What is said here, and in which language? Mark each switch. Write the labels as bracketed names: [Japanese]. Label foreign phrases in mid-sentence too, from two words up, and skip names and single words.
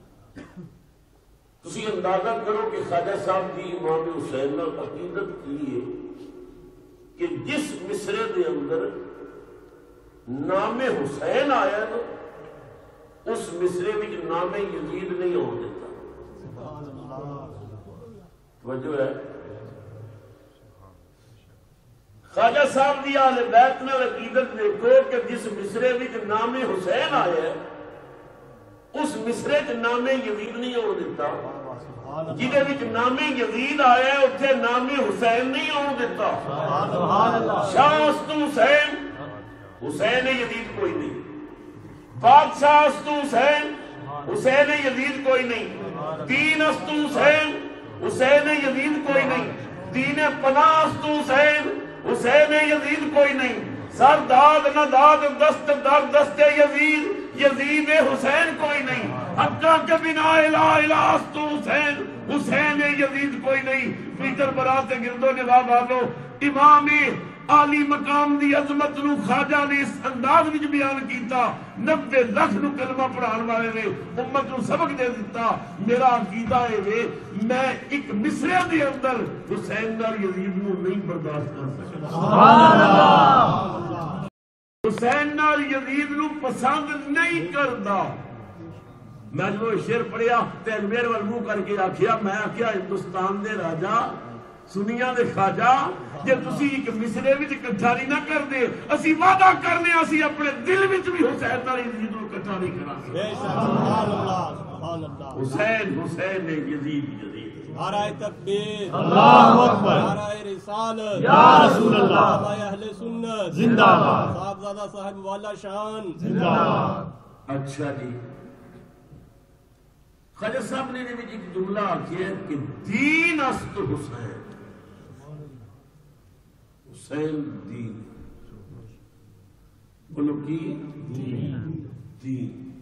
[Punjabi] تسی اندازہ کرو کہ خواجہ صاحب کی امام حسین نال عقیدت کی ہے کہ جس مصرے دے اندر نام حسین آیا نا، اس مصرے وچ نام یزید نہیں ہو دیتا۔ توجہ ہے؟ خواجہ صاحب دی اہل بیت نال عقیدت دیکھو کہ جس مصرے وچ نام حسین آیا ہے، اس مصرے وچ نام یزید نہیں ہو دیتا، جہدے وچ نام یزید آیا ہے اتنے نام حسین نہیں ہو دیتا۔ [Persian] شاہ است حسین، [Punjabi] حسین یزید کوئی نہیں، [Persian] بادشاہ است حسین، [Punjabi] حسین یزید کوئی نہیں، [Persian] دین است حسین، [Punjabi] حسین یزید کوئی نہیں، [Persian] دین پناہ است حسین، [Punjabi] حسین یزید کوئی نہیں، [Persian] سر داد نہ داد دست در دست یزید، [Punjabi] یزید حسین کوئی نہیں، [Persian] حقا کے بنا الہ الہ است حسین، [Punjabi] حسین یزید کوئی نہیں۔ پیٹر برات گرد و نواح والو، امام عالی مقام دی عظمت نو خواجہ نے اس انداز وچ بیان کیتا، 90 لاکھ نو کلمہ پڑھان والے نے امت نو سبق دے دیتا۔ میرا عقیدہ ہے میں ایک مصرے دے اندر حسین نال یزید نو نہیں برداشت کر سکتا، سبحان اللہ۔ حسین نال یزید نو پسند نہیں کردا۔ میں جو شعر پڑھیا تے میرے وال منہ کر کے آکھیا، میں آکھیا ہندوستان دے راجا، سنیا دے خواجہ، جے تسی ایک مصرے وچ اکٹھا نہیں نہ کر دے، اسی وعدہ کرنے اسی اپنے دل وچ بھی حسین نال یزید نو اکٹھا نہیں کراں گے۔ حسین حسین یزید یزید۔ [Urdu] نعرۂ تکبیر, [Arabic] الله أكبر, [Urdu] نعرۂ رسالت, [Arabic] يا رسول الله, [Urdu] ہمارے اہل سنت जिंदाबाद, صاحبزادہ صاحب والا شان जिंदाबाद। [Punjabi] اچھا جی، خواجہ صاحب نے ایک جملہ آکھیا کہ [Persian] دین است حسین، حسین دین, [Punjabi] بولو کی دین.